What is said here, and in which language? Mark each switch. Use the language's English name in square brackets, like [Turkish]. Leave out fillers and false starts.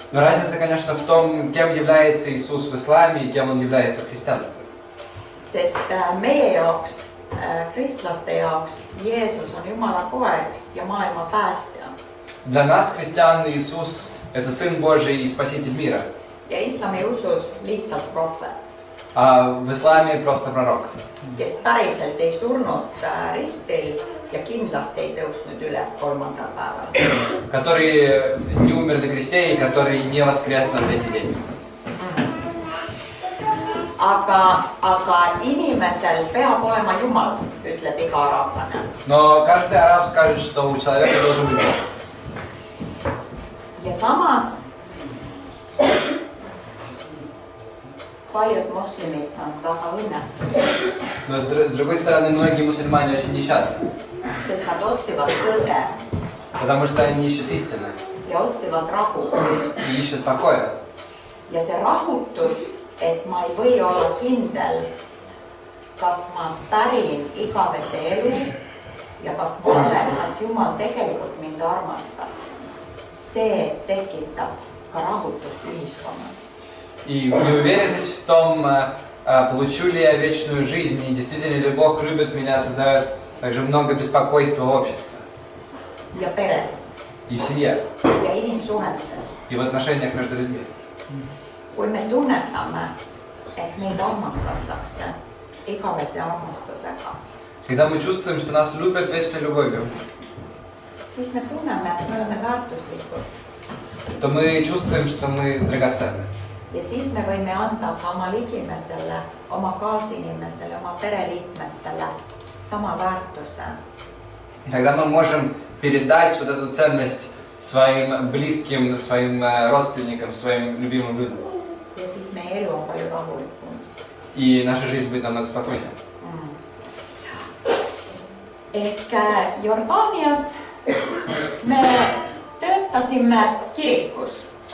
[Russian] Но разница, конечно, в том, кем является Иисус в исламе и кем Он является в христианстве. [Estonian] Sest meie jaoks, kristlaste jaoks, Jeesus on Jumala poeg ja maailma päästja. [Russian] Для нас, христиан, Иисус – это Сын Божий и Спаситель мира. [Estonian] Ja islami usus lihtsalt prohvet, [Russian] А в исламе просто пророк, [Estonian] kes päriselt ei surnud ristil ja kindlasti ei tõusnud üles 3. päeval. [Russian] который не умер на кресте и который не воскрес на третий день. [Estonian] Aga inimesel peab olema Jumal, ütleb iga araablane. [Russian] Но каждый араб скажет, что у человека должен быть Бог. [Estonian] Ja samas paljud moslemid on väga õnnetud, [Russian] Но с другой стороны, многие мусульмане очень несчастны, [Estonian] sest nad otsivad tõde [Russian] потому что они ищут истины [Estonian] ja otsivad rahu. [Russian] и ищут покоя. [Estonian] Ja see rahutus, et ma ei või olla kindel, kas ma pärin igavese elu ja kas ma olen, kas Jumal tegelikult mind armastab, see tekitab ka rahutust ühiskonnas. [Russian] И неуверенность в том, получу ли я вечную жизнь и действительно ли Бог любит меня, создает также много беспокойства в обществе [Estonian] Ja peres [Russian] и в семье, [Estonian] ja inimsuhetes. [Russian] и в отношениях между людьми. [Estonian] Kui me tunnetame, et meid armastatakse igavese armastusega, [Russian] Когда мы чувствуем, что нас любят вечной любовью, [Estonian] siis me tunneme, et me oleme väärtuslikud. [Russian] то мы чувствуем, что мы драгоценны. [Estonian] Ja siis me võime anda ka oma ligimesele, oma kaasinimesele, oma pereliikmetele sama väärtuse. [Russian] Тогда мы можем передать вот эту ценность своим близким, своим родственникам, своим любимым людям. [Estonian] Ja siis meie elu on palju rahulikum. [Russian] И наша жизнь будет намного спокойнее. [Estonian] Ehk Jordaanias me töötasime kirikus.